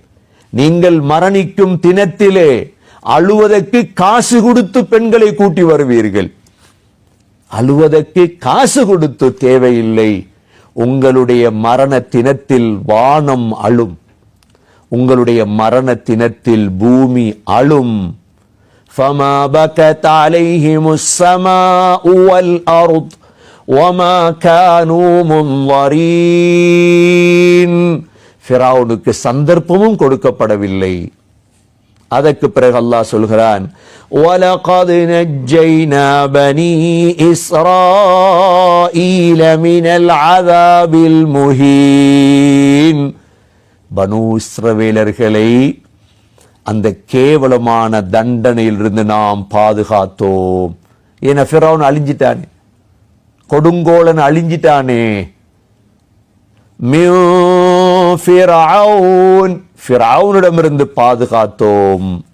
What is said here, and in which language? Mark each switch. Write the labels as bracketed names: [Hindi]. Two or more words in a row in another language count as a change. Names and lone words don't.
[Tamil] நீங்கள் மரணிக்கும் தினத்திலே அழுவதற்கு காசு கொடுத்து பெண்களை கூட்டி வருவீர்கள். அழுவதற்கு காசு கொடுத்து தேவையில்லை. உங்களுடைய மரண தினத்தில் வானம் அழும், உங்களுடைய மரண தினத்தில் பூமி அழும். [Arabic] فما بكت عليهم السماء والأرض وما كانوا منظرين. [Tamil] ஃபிரௌனுக்கு சந்தர்ப்பமும் கொடுக்கப்படவில்லை. அதற்கு பிறகு அல்லாஹ் சொல்கிறான், [Arabic] وَلَقَدْ نَجَّيْنَا بَنِي إِسْرَائِيلَ مِنَ الْعَذَابِ الْمُهِينِ. [Tamil] பனூ இஸ்ரவேலர்களை அந்த கேவலமான தண்டனையிலிருந்து நாம் பாதுகாத்தோம். ஏன்னா ஃபிரௌன் அழிஞ்சிட்டானே, கொடுங்கோலன் அழிஞ்சிட்டானே. ஃபிரௌனிடமிருந்து பாதுகாத்தோம்.